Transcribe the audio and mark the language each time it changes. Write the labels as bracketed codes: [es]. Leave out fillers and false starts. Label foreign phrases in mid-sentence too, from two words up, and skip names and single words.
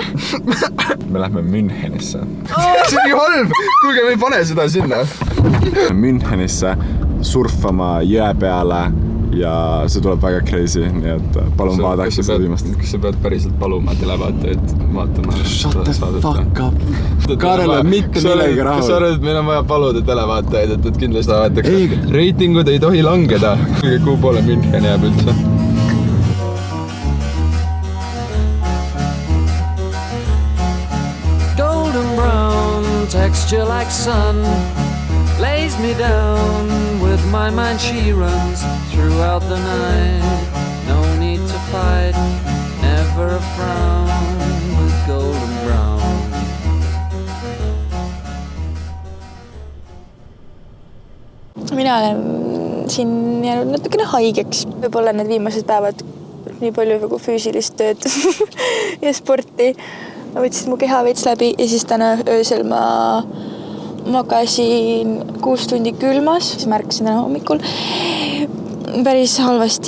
[et] Me lähme Münchenisse. See on nii halb! Kuulge, me ei pane seda sinna. Münchenisse surfama jõe peale ja see tuleb väga crazy, nii et palun vaadake seda viimast. Kas sa pead päriselt paluma televaatajaid vaatama? [en] Shut the fuck up. [et] Karel on mitte millegi rahul. Kas sa arvad, et meil on vaja paluda televaatajaid, et kindlasti vaadatakse? Reitingud ei tohi langeda. Kuhu poole München jääb üldse? [en] Golden brown texture like sun lays me down with my mind, she runs throughout the night. No need to fight, never a frown with golden brown. [et] Mina olen siin jäänud natukene haigeks. Võib-olla need viimased päevad nii palju nagu füüsilist tööd ja sporti. Ma võtsin mu keha veits läbi ja siis täna öösel ma magasin 6 tundi külmas, siis märkasin täna hommikul päris halvasti.